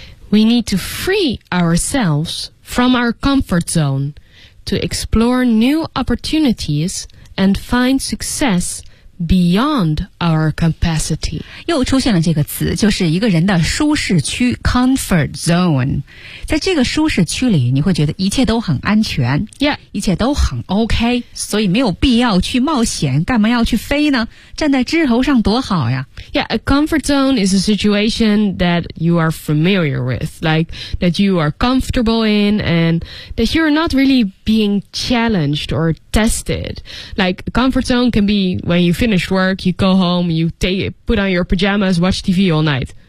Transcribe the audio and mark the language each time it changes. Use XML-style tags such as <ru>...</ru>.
<en>We need to free ourselves from our comfort zone to explore new opportunities and find success beyond our capacity。</en> <zh>又出现了这个词，就是一个人的舒适区 comfort zone。在这个舒适区里，你会觉得一切都很安全，一切都很 OK， 所以没有必要去冒险，干嘛要去飞呢？站在枝头上多好呀。</zh> <en>Yeah, a comfort zone is a situation that you are familiar with, like that you are comfortable in and that you're not really being challenged or tested. Like comfort zone can be when you finish work, you go home, you put on your pajamas, watch TV all night.</en>